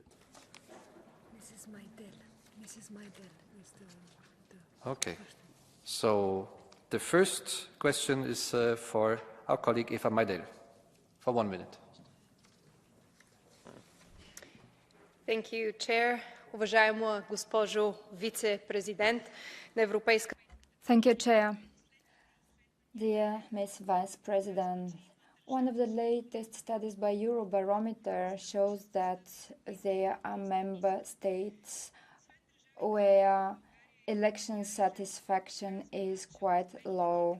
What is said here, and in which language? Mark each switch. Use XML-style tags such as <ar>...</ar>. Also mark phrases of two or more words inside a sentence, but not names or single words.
<en>Mrs. Maidel is the Okay. So the first question is for our colleague Eva Maidel, for 1 minute. Thank you, Chair.</en> <bg>Уважаема госпожо вице-президент на Европейска...</bg> <en>Thank you, Chair. Dear Ms. Vice President, one of the latest studies by Eurobarometer shows that there are member states where election satisfaction is quite low.</en>